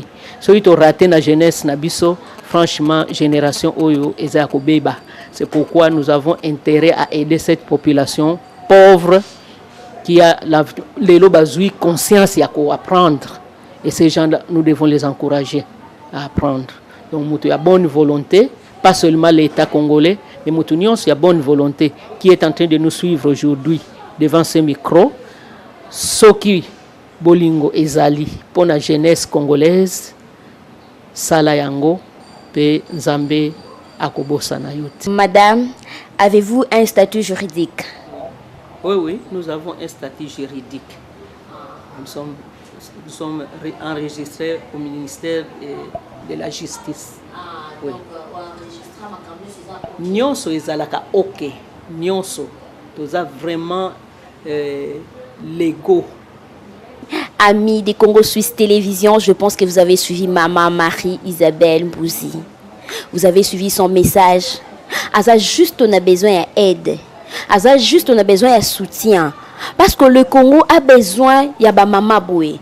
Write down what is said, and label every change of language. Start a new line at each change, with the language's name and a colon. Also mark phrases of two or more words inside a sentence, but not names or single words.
Lingala: Soki to raté na jeunesse na biso,
French: franchement génération
Lingala: oyo eza kobeba.
French: C'est pourquoi nous avons intérêt à aider cette population pauvre qui a l'élo
Lingala: bazui conscience ya ko
French: apprendre, et ces gens là nous devons les encourager à apprendre. Donc
Lingala: mutu ya
French: bonne volonté, pas seulement l'État congolais, mais
Lingala: mutu nyonso ya
French: bonne volonté qui est en train de nous suivre aujourd'hui devant ce micro.
Lingala: Soki bolingo ezali
French: pour la jeunesse congolaise,
Lingala: sala yango pe nzambe akobosa na yote.
French: Madame, avez-vous un statut juridique? Oui, nous avons un statut juridique. Nous sommes enregistrés au ministère de la Justice. Oui.
Lingala: Nyonso ezalaka ok. Nyonso toza
French: vraiment légaux. Amis des Congo Suisse Télévision, je pense que vous avez suivi Maman Marie-Isabelle Mbouzi. Vous avez suivi son message. Aza juste on a besoin d'aide. Aza juste on a besoin de soutien. Parce que le Congo a besoin de maman boué.